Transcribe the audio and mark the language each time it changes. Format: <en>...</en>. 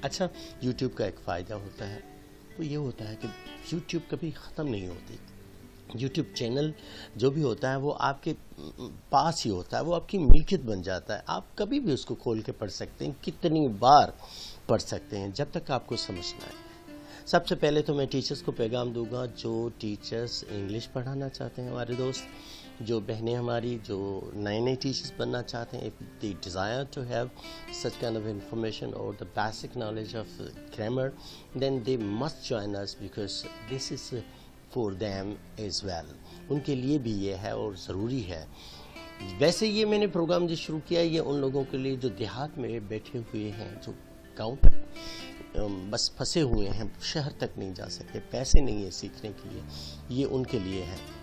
<hi>अच्छा, YouTube का एक फ़ायदा होता है, वो ये होता है कि YouTube कभी ख़त्म नहीं होती। YouTube चैनल जो भी होता है वो आपके पास ही होता है, वो आपकी मिल्कियत बन जाता है। आप कभी भी उसको खोल के पढ़ सकते हैं, कितनी बार पढ़ सकते हैं, जब तक आपको समझना है। सबसे पहले तो मैं टीचर्स को पैगाम दूंगा, जो टीचर्स इंग्लिश पढ़ाना चाहते हैं,</hi> <en>हमारे दोस्त, जो बहनें हमारी जो नए टीचर्स बनना चाहते हैं, if they desire to have such kind of information or the basic knowledge of grammar, then they must join us because this is for them as well.</en> <hi>उनके लिए भी ये है और ज़रूरी है। वैसे ये मैंने प्रोग्राम जो शुरू किया ये उन लोगों के लिए जो देहात में बैठे हुए हैं, जो गाँव बस फंसे हुए हैं, शहर तक नहीं जा सकते, पैसे नहीं है सीखने के लिए, ये उनके लिए है।</hi>